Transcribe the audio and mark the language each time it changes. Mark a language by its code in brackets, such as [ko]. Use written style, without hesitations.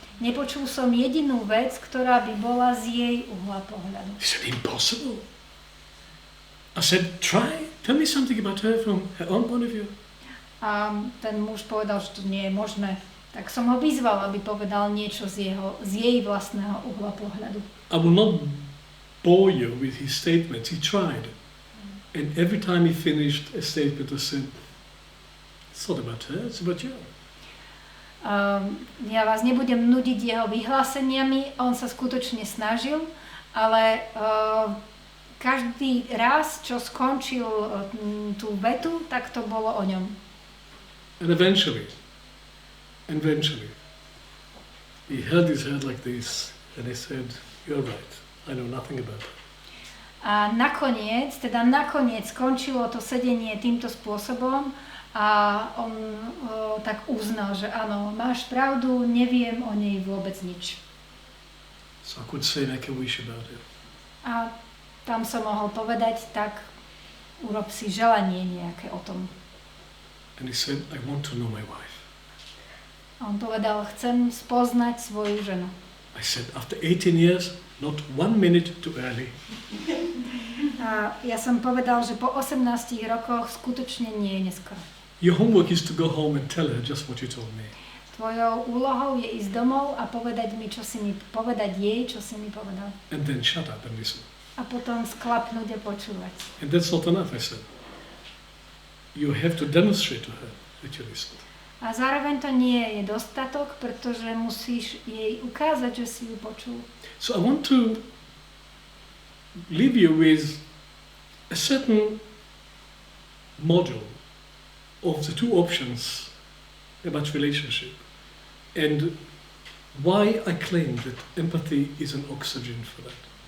[sk] Nepočul som jedinú vec, ktorá by bola z jej uhla pohľadu. [en] He said, impossible. I said, try, tell me something about her from her own point of view. [sk] A ten muž povedal, že to nie je možné. Tak som ho vyzval, aby povedal niečo z jej vlastného uhla pohľadu. [en] I will not bore you with his statements. He tried. And every time he finished a statement, I said, it's not about her, it's about you. [sk] Ja vás nebudem nudiť jeho vyhláseniami, on sa skutočne snažil, ale každý raz, čo skončil tú vetu, tak to bolo o ňom. [en] And eventually, he held his head like this and he said, you're right, I know nothing about it. [sk] A nakoniec skončilo to sedenie týmto spôsobom a on tak uznal, že áno, máš pravdu, neviem o nej vôbec nič. [en] So I could say, make a wish about it. [sk] A tam som mohol povedať, tak urob si želanie nejaké o tom. [en] And he said, I want to know my wife. [sk] A on povedal, chcem spoznať svoju ženu. [en] I said, after 18 years, not 1 minute too early. [sk] A ja som povedal, že po 18 rokoch skutočne nie je neskoro. [en] Your homework is to go home and tell her just what you told me. [sk] Tvojou úlohou je ísť domov a povedať jej, čo si mi povedal. [en] And then shut up and listen. [sk] A potom sklapnúť a počúvať. [en] And that's not enough, I said. You have to demonstrate to her that you listened. [sk] A zároveň to nie je dostatok, pretože musíš jej ukázať, že si ju počul. [en] So I want to leave you with a certain module of the two options about relationship and why I claim that empathy is an oxygen for that.